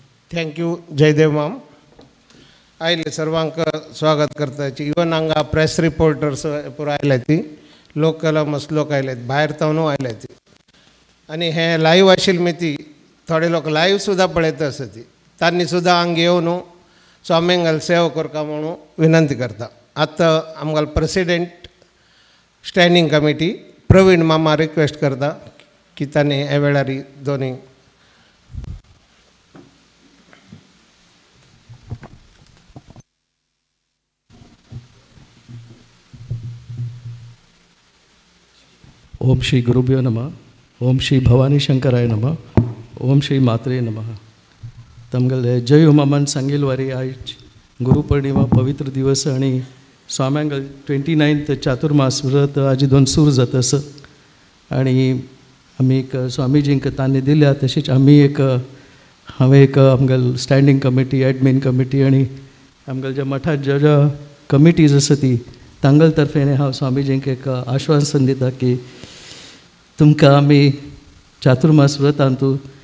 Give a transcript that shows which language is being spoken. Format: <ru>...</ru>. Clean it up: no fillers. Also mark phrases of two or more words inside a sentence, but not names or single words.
<kok>थँक्यू जयदेव माम. आयले सर्वांक स्वागत करता. इवन हांगा</kok> <en>press reporters</en> <kok>पुरो आयल्या ती, लोकल लोक आयले, भायर तावन आयल्या ती. आनी हें लायव्ह आशिल्ली ती थोडे लोक लायव्ह सुद्दां पळयता आसा ती. तांणी सुद्दां हांगा येवन स्वामींगल सेवा करता म्हणून विनंती करता. आतां आमगेलो</kok> <en>president standing committee</en> <kok>प्रवीण मामा रिक्वेस्ट करता की तांणी हे वेळार दोनी</kok> <sa>ओम श्री गुरुभ्यो नमः. ओम श्री भवानी शंकराय नमः. ओम श्री मात्रे नमः.</sa> <kok>तमगले जय मामान सांगील वारी आयज गुरुपौर्णिमा पवित्र दिवस आणि स्वाम्यांगल 29th चातुर्मास व्रत आज दोन सुरू जाता आसा. आणि आमी एक स्वामीजींक तांणी दिल्या तशीच आमी एक हांवें एक आमगेल</kok> <en>standing committee admin committee</en> <kok>आणि आमगेल ज्या मठात ज्या कमिटीज आसा ती तांगल तर्फेने हांव स्वामीजींक एक आश्वासन दिता की तुमकां आमी चातुर्मास व्रतांतू</kok>